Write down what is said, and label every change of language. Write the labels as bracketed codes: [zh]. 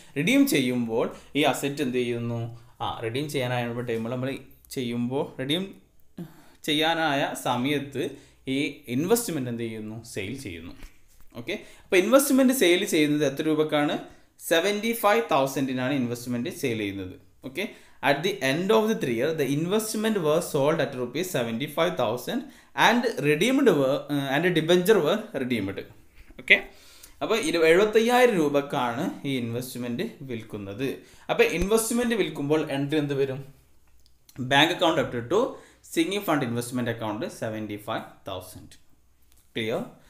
[ml] Redeem ചെയ്യുമ്പോൾ ഈ asset എന്ത് ചെയ്യുന്നു? റിഡീം ചെയ്യാനായ ടൈമിൽ നമ്മൾ റിഡീം ചെയ്യാനായ സമയത്ത് ഈ ഇൻവെസ്റ്റ്മെൻറ്റ് എന്ത് ചെയ്യുന്നു? സെയിൽ ചെയ്യുന്നു. ഓക്കെ, അപ്പോൾ ഇൻവെസ്റ്റ്മെൻറ്റ് സെയിൽ ചെയ്യുന്നത് എത്ര രൂപക്കാണ്? 75,000-നാണ് ഇൻവെസ്റ്റ്മെൻറ്റ് സെയിൽ ചെയ്യുന്നത്. [en] Okay, at the end of the 3 year the investment was sold at ₹75,000 and redeemed and debenture were redeemed. [ml] Okay, അപ്പോൾ 75,000 രൂപക്കാണ് ഈ ഇൻവെസ്റ്റ്മെൻറ്റ് വിൽക്കുന്നത്. അപ്പോൾ ഇൻവെസ്റ്റ്മെൻറ്റ് വിൽക്കുമ്പോൾ എൻട്രി എന്ത് വരും? [en] bank account debit to sinking fund investment account [ml] 75,000. Clear?